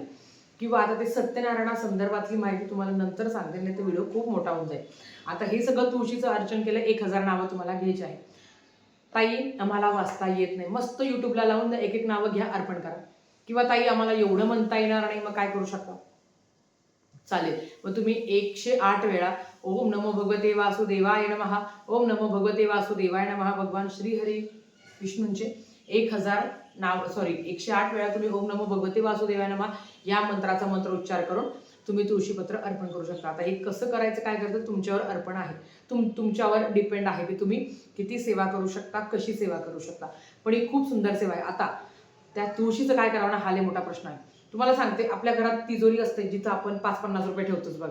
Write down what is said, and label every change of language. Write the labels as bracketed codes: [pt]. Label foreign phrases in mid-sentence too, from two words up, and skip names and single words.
[mr] किंवा आता ते सत्यनारायणा संदर्भातली माहिती तुम्हाला नंतर सांगते, नाही तर व्हिडिओ खूप मोठा होऊन जाईल. आता हे सगळं तुळशीचं अर्चन केलं, 1000 नावं तुम्हाला घ्यायची आहे. ताई आम्हाला वाचता येत नाही, मस्त युट्यूबला लावून एक एक नावं घ्या, अर्पण करा. किंवा ताई आम्हाला एवढं म्हणता येणार नाही, मग काय करू शकता, चालेल. मग तुम्ही 108 वेळा [sa] ओम नमो भगवते वासुदेवाय नमः, ओम नमो भगवते वासुदेवाय नमः, [mr] भगवान श्रीहरी विष्णूंचे 108 वेळा तुम्ही [sa] ओम नमो भगवते वासुदेवाय नमः [mr] या मंत्राचा मंत्र उच्चार करून तुम्ही तुळशीपत्र अर्पण करू शकता. आता हे कसं करायचं, काय करायचं, तुमच्यावर अर्पण आहे. तुमच्यावर डिपेंड आहे की तुम्ही किती सेवा करू शकता, कशी सेवा करू शकता. पण ही खूप सुंदर सेवा आहे. आता त्या तुळशीचं काय करावं ना, हा लय मोठा प्रश्न आहे. तुम्हाला सांगते, आपल्या घरात तिजोरी असते जिथं आपण 5-50 रुपये ठेवतोच बघा.